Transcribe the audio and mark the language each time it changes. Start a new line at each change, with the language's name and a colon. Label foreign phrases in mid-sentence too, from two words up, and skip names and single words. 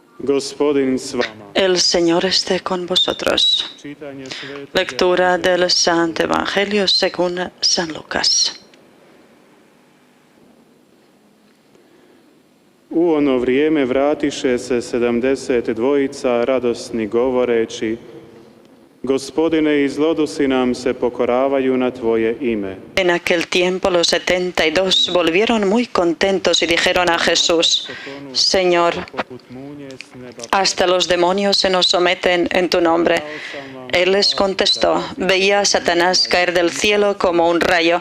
Croatian: Gospodin s vama.
Spanish: El Señor esté con vosotros. Lectura del Santo Evangelio según San Lucas.
Croatian: U ono vrijeme vratiše se 72 radosni govoreći: Gospodine, i zlodusi nam se pokoravaju na Tvoje ime.
Spanish: En aquel tiempo los 72 volvieron muy contentos y dijeron a Jesús: Señor, hasta los demonios se nos someten en tu nombre. Él les contestó: veía a Satanás caer del cielo como un rayo.